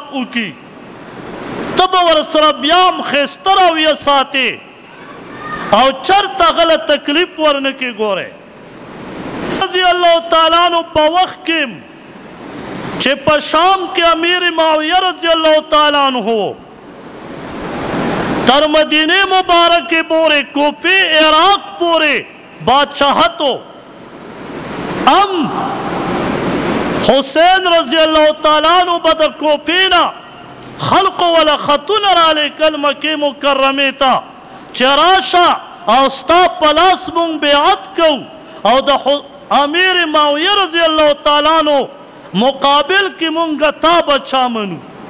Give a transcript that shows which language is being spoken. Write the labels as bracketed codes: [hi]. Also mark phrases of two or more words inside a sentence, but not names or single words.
[ps] وکړي ته به ورسره بیا هم ښایسته رویه ساتې او چرته غله تکلیف ورنه کې ګورې [ar] رضی الله تعالی عنہ [ps] په وخت کې چې په شام کې امیر معاویه [ar] رضی الله تعالی عنہ [ps] تر مدینه مبارکه پورې کوفې عراق پورې بادشاہتو حسین [ar] رضی اللہ تعالیٰ عنہ [ps] به د کوفې نه خلق ولا خطونه رالیږل مکې مکرمې ته چې راشه او ستا په لاس مونږ بیعت کوو او د امیر معاویه [ar] رضی الله تعالی عنہ [ps] مقابل کې مونږ تا بچا منو.